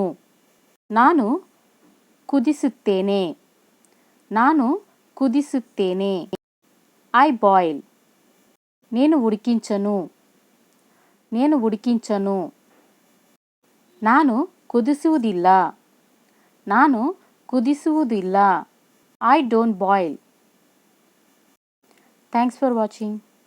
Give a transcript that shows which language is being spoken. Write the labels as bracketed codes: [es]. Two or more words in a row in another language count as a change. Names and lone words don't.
[kn] ನಾನು ಕುದಿಸುತ್ತೇನೆ, ನಾನು ಕುದಿಸುತ್ತೇನೆ. [en] I boil. [te] నేను ఉడికించను, నేను ఉడికించను. [kn] ನಾನು ಕುದಿಸುವುದಿಲ್ಲ, ನಾನು ಕುದಿಸುವುದಿಲ್ಲ. [en] I don't boil. Thanks for watching.